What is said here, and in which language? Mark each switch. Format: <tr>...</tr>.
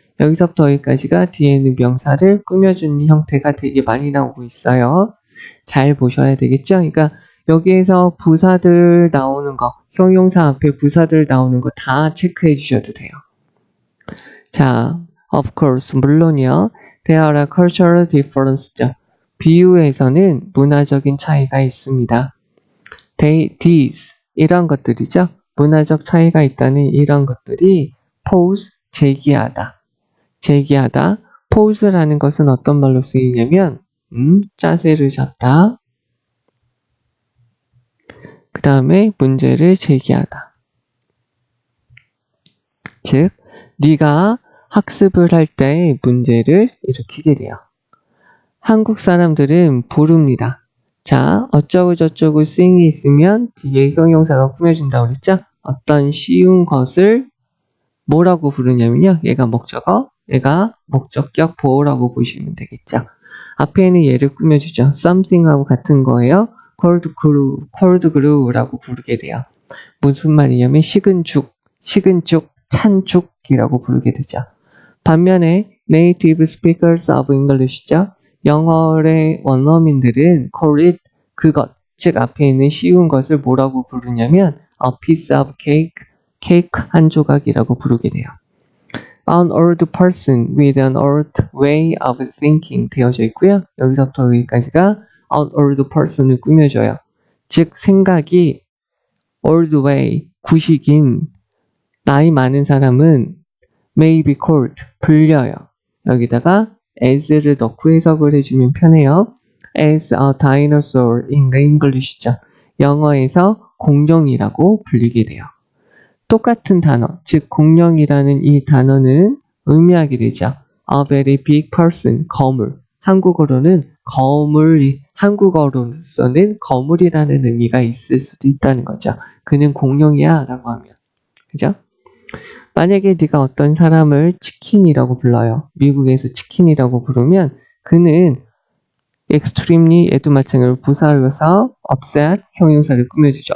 <ko>여기서부터 여기까지가 뒤에 있는 명사를 꾸며주는 형태가 되게 많이 나오고 있어요. 잘 보셔야 되겠죠? 그러니까 여기에서 부사들 나오는 거, 형용사 앞에 부사들 나오는 거 다 체크해 주셔도 돼요. 자,</ko> <en>of course,</en> <ko>물론이요.</ko> <en>There are cultural differences.</en> <ko>비유에서는 문화적인 차이가 있습니다. These, 이런 것들이죠. 문화적 차이가 있다는 이런 것들이 pose, 제기하다. pose라는 것은 어떤 말로 쓰이냐면 짜세를 잡다. 그 다음에 문제를 제기하다. 즉, 네가 학습을 할 때 문제를 일으키게 돼요. 한국 사람들은 부릅니다. 자, 어쩌고 저쩌고 sing이 있으면 뒤에 형용사가 꾸며진다고 그랬죠? 어떤 쉬운 것을 뭐라고 부르냐면요. 얘가 목적어, 얘가 목적격 보호라고 보시면 되겠죠. 앞에는 얘를 꾸며주죠. something하고 같은 거예요. cold glue 라고 부르게 돼요. 무슨 말이냐면 식은 죽, 찬 죽이라고 부르게 되죠.</ko> <en>반면에 native speakers of English죠.</en> <ko>영어의 원어민들은</ko> <en>call it</en> <ko>그것, 즉 앞에 있는 쉬운 것을 뭐라고 부르냐면</ko> <en>a piece of cake,</en> <ko>케이크 한 조각이라고 부르게 돼요.</ko> <en>An old person with an old way of thinking</en> <ko>되어져 있고요. 여기서부터 여기까지가</ko> <en>an old person</en> <ko>을 꾸며줘요. 즉 생각이</ko> <en>old way,</en> <ko>구식인 나이 많은 사람은</ko> <en>may be called,</en> <ko>불려요. 여기다가 as를 넣고 해석을 해주면 편해요.</ko> <en>as a dinosaur in English죠.</en> <ko>영어에서 공룡이라고 불리게 돼요. 똑같은 단어, 즉 공룡이라는 이 단어는 의미하게 되죠.</ko> <en>A very big person, 거물.</en> <ko>한국어로는 한국어로서는 거물이라는 의미가 있을 수도 있다는 거죠. 그는 공룡이야 라고 하면. 그죠? 만약에 네가 어떤 사람을 치킨이라고 불러요. 미국에서 치킨이라고 부르면 그는 extremely 얘도 마찬가지로 부사로서 upset 형용사를 꾸며주죠.</ko>